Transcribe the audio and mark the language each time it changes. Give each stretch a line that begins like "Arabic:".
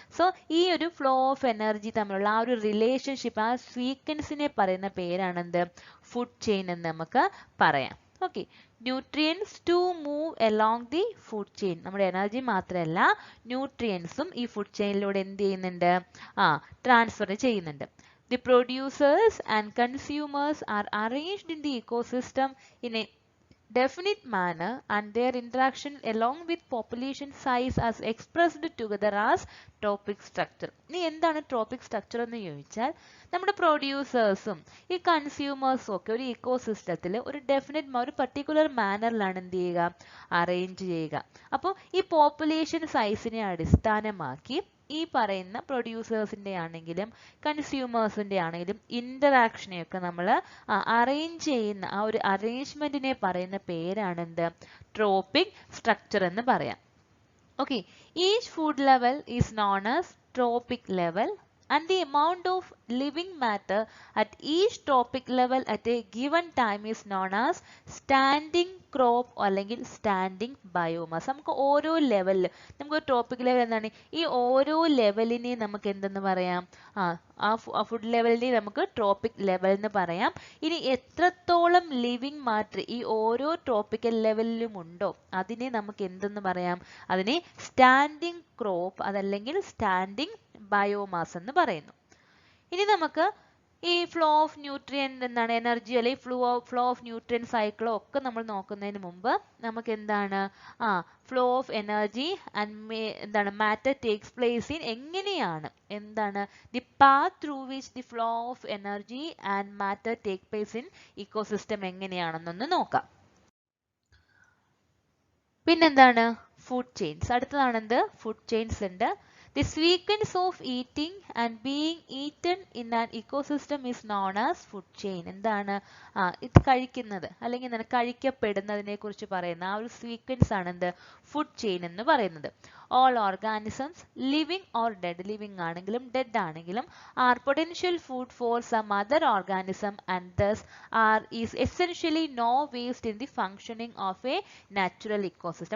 Malayalam: So ഈ ഒരു flow of energy തമ്മിലുള്ള ആ ഒരു റിലേഷൻഷിപ്പ്, ആ സീക്വൻസിനെ പറയുന്ന പേരാണെന്ത്, ഫുഡ് ചെയിൻ എന്ന് നമുക്ക് പറയാം.
English: Okay, nutrients to move along the food chain.
Malayalam: നമ്മുടെ എനർജി മാത്രമല്ല ന്യൂട്രിയൻസും ഈ ഫുഡ് ചെയിനിലൂടെ എന്ത് ചെയ്യുന്നുണ്ട്, ട്രാൻസ്ഫർ ചെയ്യുന്നുണ്ട്.
English: The producers and consumers are arranged in the ecosystem in a definite manner and their interaction along with population size as expressed together as tropic structure.
Malayalam: ഇനി എന്താണ് tropic structure എന്ന് ചോദിച്ചാൽ, നമ്മുടെ പ്രൊഡ്യൂസേഴ്സും ഈ കൺസ്യൂമേഴ്സും ഒക്കെ ഒരു ഇക്കോസിസ്റ്റത്തിൽ ഒരു ഡെഫിനറ്റ് ഒരു പർട്ടിക്കുലർ മാനറിലാണ് എന്ത് ചെയ്യുക, അറേഞ്ച് ചെയ്യുക. അപ്പോൾ ഈ പോപ്പുലേഷൻ സൈസിനെ അടിസ്ഥാനമാക്കി ഈ പറയുന്ന പ്രൊഡ്യൂസേഴ്സിൻ്റെ ആണെങ്കിലും കൺസ്യൂമേഴ്സിൻ്റെ ആണെങ്കിലും ഇൻ്ററാക്ഷനെയൊക്കെ നമ്മൾ അറേഞ്ച് ചെയ്യുന്ന ആ ഒരു അറേഞ്ച്മെൻറ്റിനെ പറയുന്ന പേരാണെന്ത്, ട്രോപ്പിക് സ്ട്രക്ചർ എന്ന് പറയാം.
English: Okay, each food level is known as tropic level and the amount of living matter at each tropic level at a given time is known as standing crop അല്ലെങ്കിൽ standing biomass.
Malayalam: നമുക്ക് ഓരോ ലെവലിൽ, നമുക്ക് tropic level എന്താണ്, ഈ ഓരോ ലെവലിനെ നമുക്ക് എന്തെന്ന് പറയാം, ആ ഫുഡ് ലെവലിനെ നമുക്ക് ട്രോപ്പിക് ലെവൽ എന്ന് പറയാം. ഇനി എത്രത്തോളം ലിവിങ് മാറ്റർ ഈ ഓരോ ട്രോപ്പിക്കൽ ലെവലിലും ഉണ്ടോ അതിനെ നമുക്ക് എന്തെന്ന് പറയാം, അതിനെ സ്റ്റാൻഡിങ് ക്രോപ്പ് അതല്ലെങ്കിൽ സ്റ്റാൻഡിങ് ബയോമാസ് എന്ന് പറയുന്നു. ഇനി നമുക്ക് ഈ ഫ്ലോ ഓഫ് ന്യൂട്രിയൻ്റ് എന്താണ്, എനർജി അല്ലെങ്കിൽ ഫ്ലോ ഓഫ് ന്യൂട്രിയൻ സൈക്കിളോ ഒക്കെ നമ്മൾ നോക്കുന്നതിന് മുമ്പ് നമുക്ക് എന്താണ്, ഫ്ലോ ഓഫ് എനർജി ആൻഡ് എന്താണ് മാറ്റർ ടേക്സ് പ്ലേസ് ഇൻ, എങ്ങനെയാണ് എന്താണ്
English: the path through which the flow of energy and matter take place in ecosystem
Malayalam: എങ്ങനെയാണെന്നൊന്ന് നോക്കാം. പിന്നെന്താണ് ഫുഡ് ചെയിൻസ്, അടുത്തതാണെന്ത്, ഫുഡ് ചെയിൻസ് ഉണ്ട്.
English: The sequence of eating and being eaten in an ecosystem is known as food chain.
Malayalam: എന്താണ് ഇത് കഴിക്കുന്നത് അല്ലെങ്കിൽ എന്താണ് കഴിക്കപ്പെടുന്നതിനെ കുറിച്ച് പറയുന്ന ആ ഒരു സീക്വൻസ് ആണ് എന്ത് ഫുഡ് ചെയിൻ എന്ന് പറയുന്നത്.
English: All organisms living or dead, living ആണെങ്കിലും dead ആണെങ്കിലും are potential food for some other organism and thus is essentially no waste in the functioning of a natural ecosystem.